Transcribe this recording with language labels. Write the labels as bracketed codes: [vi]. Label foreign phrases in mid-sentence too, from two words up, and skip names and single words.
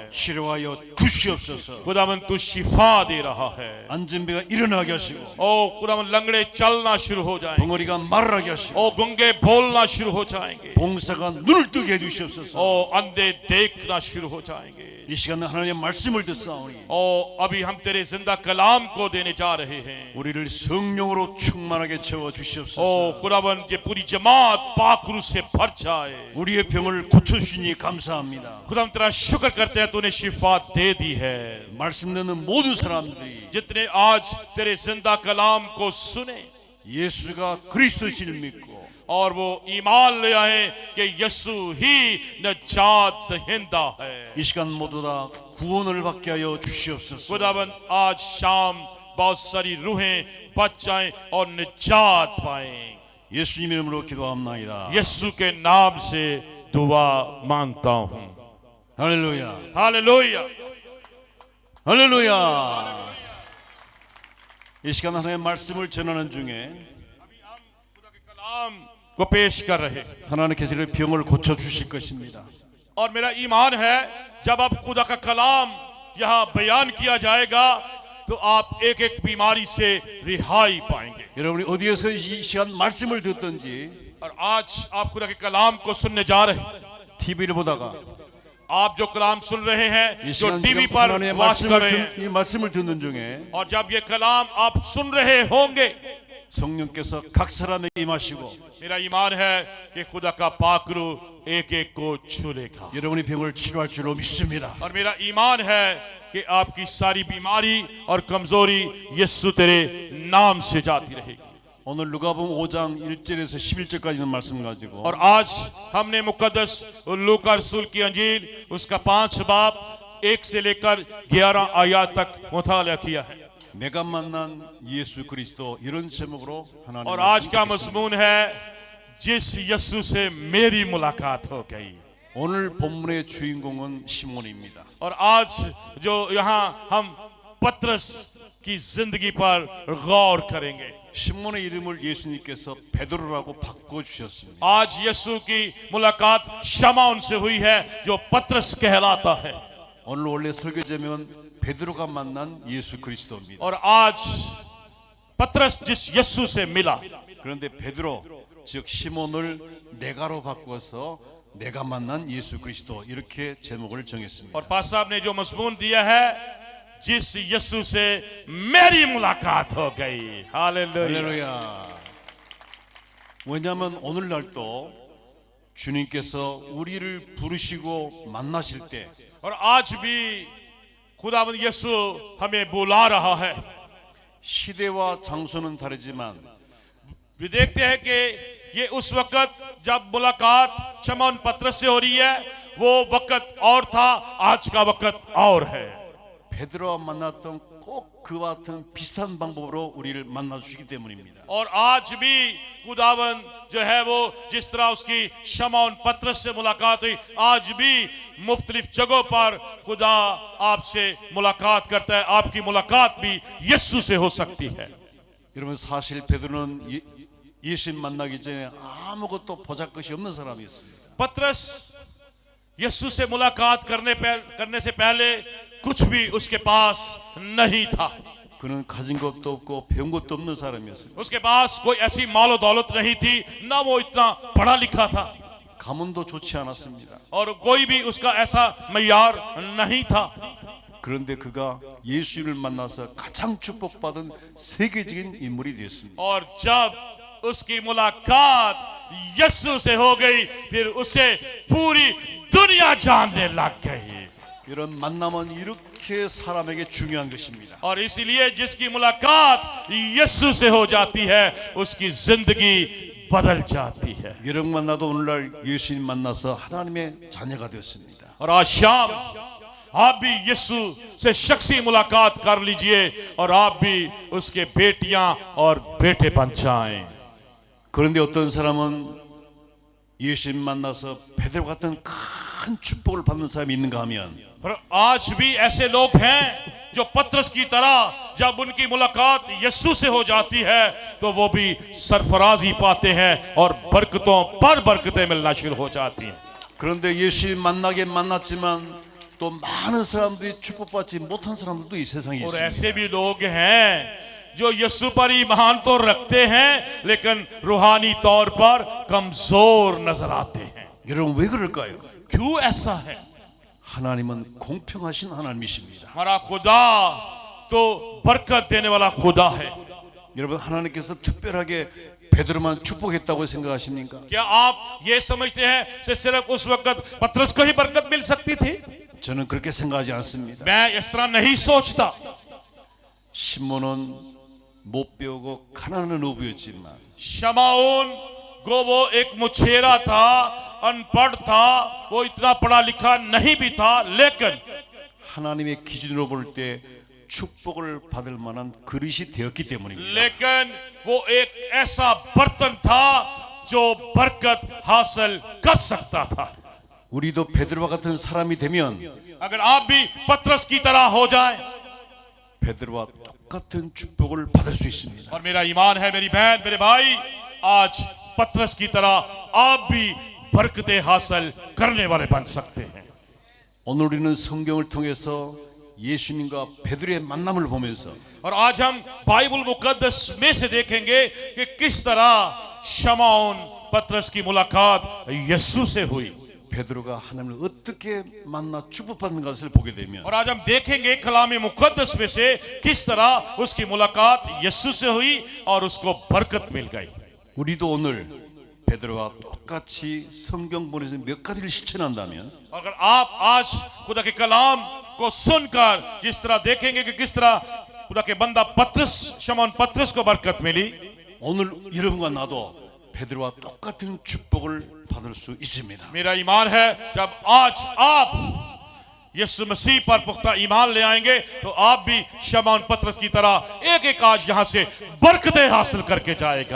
[ko] 치료하여 주시옵소서. [ur] خداوند تو شفا دے رہا ہے. [ko] 앉은 배가 일어나게 하시고 [ur] او خداوند لنگڑے چلنا شروع ہو جائیں گے. [ko] 벙어리가 말하게 하시고 [ur] او گونگے بولنا شروع ہو جائیں گے. [ko] 봉사가 눈을 뜨게 해주시옵소서. [ur] او اندھے دیکھنا شروع ہو جائیں گے. [ko] 이 시간 하나님의 말씀을 듣사오니 [ur] او ابھی ہم تیرے زندہ کلام کو دینے جا رہے ہیں. [ko] 우리를 성령으로 충만하게 채워 주시옵소서. [ur] او خداوند یہ پوری جماعت پاک روح سے بھر جائے. [ko] 우리의 병을 고쳐주시니 감사합니다. [ur] خداوند تیرا شکر کرتے ہیں تو نے شفا دے دی ہے. [ko] 말씀 듣는 모든 사람들이 [ur] جتنے آج تیرے زندہ کلام کو سنے [ko] 예수가 그리스도신을 믿고 [ur] اور وہ ایمان لے آئے کہ یسوع ہی نجات دہندہ ہے. [ko] 이 시간 모두 다 구원을 받게 하여 주시옵소서. [ur] خداوند آج شام بہت ساری روحیں بچ جائیں اور نجات پائیں. [ko] 예수님 이름으로 기도합나이다. [ur] یسوع کے نام سے دعا مانگتا ہوں. [ko] 할렐루야. [ur] हालेलुया। [ko] 할렐루야. 이 시간 하나님의 말씀을 전하는 중에 [ur] کلام کو پیش کر رہے [ko] 하나님께서 우리의 병을 고쳐 주실 것입니다. [ur] اور میرا ایمان ہے جب اب خدا کا کلام یہاں بیان کیا جائے گا تو آپ ایک ایک بیماری سے رہائی پائیں گے. [ko] 여러분이 어디에서 이 시간 말씀을 듣든지 [ur] اور آج آپ خدا کے کلام کو سننے جا رہے ہیں. [ko] TV를 보다가 [ur] آپ جو کلام سن رہے ہیں, [ko] 이 [ur] जो [ko] 시간 [ur] टीवी [ko] 지금 [ur] पर [ko] 하나님의 [ur] واچ کر رہے ہیں, [ko] 이 말씀을 듣는 중에 [ur] اور جب یہ کلام آپ سن رہے ہوں گے, [ko] 성령께서 각 사람에게 임하시고 [ur] میرا ایمان ہے کہ خدا کا پاک روح ایک ایک کو چھو لے گا. [ko] 여러분의 병을 치료할 줄로 믿습니다. [ur] اور میرا ایمان ہے کہ آپ کی ساری بیماری اور کمزوری یسوع تیرے نام سے جاتی رہے گی. [ko] 오늘 누가복음 5장 1절에서 11절까지 있는 말씀 가지고 [ur] اور آج ہم نے مقدس لوقا رسول کی انجیل اس کا 5 باب 1 سے لے کر 11 آیت تک مطالعہ کیا ہے. [ko] 내가 만난 예수 그리스도 이런 제목으로 하나님 [ur] اور آج کا مضمون ہے جس یسوع سے میری ملاقات ہو گئی. [ko] 오늘 본문의 주인공은 시몬입니다. [ur] اور آج جو یہاں ہم پطرس کی زندگی پر غور کریں گے. [ko] 시몬의 이름을 예수님께서 베드로라고 바꿔 주셨습니다. [ur] آج یسوع کی ملاقات شمعون سے ہوئی ہے جو پطرس کہلاتا ہے. [ko] 오늘 원래 설교 제목은 베드로가 만난 예수 그리스도입니다. [ur] اور آج پطرس جس یسوع سے ملا, [ko] 그런데 베드로 즉 시몬을 내가로 바꿔서 내가 만난 예수 그리스도 이렇게 제목을 정했습니다. [ur] اور پاس صاحب نے جو مضمون دیا ہے جس یسوع سے میری ملاقات ہو گئی. हालेलुया। [ko] 할렐루야. 왜냐하면 오늘날도 주님께서 우리를 부르시고 만나실 때 [ur] اور آج بھی خداوند یسوع ہمیں بلا رہا ہے. [ko] 시대와 장소는 다르지만 [ur] وہ دیکھتے ہیں کہ یہ اس وقت جب ملاقات شمعون پطرس سے ہو رہی ہے وہ وقت اور تھا، آج کا وقت اور ہے. [ko] 베드로와 만났던 꼭 그와 같은 비슷한 방법으로 우리를 만나 주시기 때문입니다. [ur] اور آج بھی خداوند جو ہے وہ جس طرح اس کی شمعون پطرس سے ملاقات ہوئی، آج بھی مختلف جگہوں پر خدا آپ سے ملاقات کرتا ہے. آپ کی ملاقات بھی یسوع سے ہو سکتی ہے. [ko] 여러분 사실 베드로는 예수님 만나기 전에 아무것도 보잘것이 없는 사람이었습니다. [ur] پطرس یسوع سے ملاقات کرنے سے پہلے کچھ بھی اس کے پاس نہیں تھا. [ko] 그는 가진 것도 없고 배운 것도 없는 사람이었습니다. [ur] اس کے پاس کوئی ایسی مال و دولت نہیں تھی، نہ وہ اتنا پڑھا لکھا تھا [ko] 가문도 좋지 않았습니다. [ur] اور کوئی بھی اس کا ایسا معیار نہیں تھا. [ko] 그런데 그가 예수님을 만나서 가장 축복받은 세계적인 인물이 되었습니다. [ur] اور جب اس کی ملاقات یسوع سے ہو گئی پھر اسے پوری دنیا جاننے لگ گئی. [ko] 이런 만남은 이렇게 사람에게 중요한 것입니다. [ur] اور اس لیے جس کی ملاقات یسوع سے ہو جاتی ہے اس کی زندگی بدل جاتی ہے. [ko] 여러분 만나도 오늘날 예수님 만나서 하나님의 자녀가 되었습니다. [ur] اور آج شام آپ بھی یسوع سے شخصی ملاقات کر لیجیے اور آپ بھی اس کے بیٹیاں اور بیٹے بن جائیں. [ko] 그런데 어떤 사람은 예수님 만나서 베드로 같은 큰 축복을 받는 사람이 있는가 하면 [ur] پر آج بھی ایسے لوگ ہیں جو پطرس کی طرح جب ان کی ملاقات یسوع سے ہو جاتی ہے تو وہ بھی سرفرازی پاتے ہیں اور برکتوں پر برکتیں ملنا شروع ہو جاتی ہیں. [ko] 그런데 예수님 만나긴 만났지만 또 많은 사람들이 축복받지 못한 사람들도 이 세상에 [ur] और [ko] 있습니다. [ur] ایسے بھی لوگ ہیں جو یسوع پر ایمان تو رکھتے ہیں لیکن روحانی طور پر کمزور نظر آتے ہیں. [ko] 여러분 왜 그럴까요? [ur] کیوں ایسا ہے? [ko] 하나님은 공평하신 하나님이십니다. [ur] ہمارا خدا تو برکت دینے والا خدا ہے. [ko] 여러분 하나님께서 특별하게 베드로만 축복했다고 생각하십니까? [ur] کیا آپ یہ سمجھتے ہیں کہ صرف اس وقت پطرس کو ہی برکت مل سکتی تھی? [ko] 저는 그렇게 생각하지 않습니다. [ur] میں اس طرح نہیں سوچتا. [ko] 시몬은 못 배우고 가난한 어부였지만 [ur] شمعون کو وہ ایک مچھیرا تھا، ان پڑھ تھا، وہ اتنا پڑھا لکھا نہیں بھی تھا، لیکن [ko] 하나님의 기준으로 볼 때 축복을 받을 만한 그릇이 되었기 때문입니다. [ur] لیکن وہ ایک ایسا برتن تھا جو برکت حاصل کر سکتا تھا. [ko] 우리도 베드로와 같은 사람이 되면 [ur] اگر آپ بھی پطرس کی طرح ہو جائے [ko] 베드로와 똑같은 축복을 받을 수 있습니다. [ur] اور میرا ایمان ہے میری بہن میرے بھائی آج پطرس کی طرح آپ بھی برکتیں حاصل کرنے والے بن سکتے ہیں. [ko] 오늘 우리는 성경을 통해서 예수님과 베드로의 만남을 보면서 [ur] اور آج ہم بائبل مقدس میں سے دیکھیں گے کہ کس طرح شمعون پطرس کی ملاقات یسوع سے ہوئی. [ko] 베드로가 하나님을 어떻게 만나 축복받는 것을 보게 되면 [ur] اور آج ہم دیکھیں گے کلام مقدس میں سے کس طرح اس کی ملاقات یسوع سے ہوئی اور اس کو برکت مل گئی. [ko] 우리도 오늘 베드로와 똑같이 성경 본에서 몇 가지를 실천한다면 [ur] اگر آپ آج خدا کے کلام کو سن کر جس طرح دیکھیں گے کہ کس طرح خدا کے بندہ پطرس شمعون پطرس کو برکت ملی, [ko] 오늘 여러분과 나도 베드로와 똑같은 축복을 받을 수 있습니다. [ur] میرا ایمان ہے جب آج آپ یسوع مسیح پر پختہ ایمان لے آئیں گے تو آپ بھی شمعون پطرس کی طرح ایک ایک آج یہاں سے برکتیں حاصل کر کے جائے گا.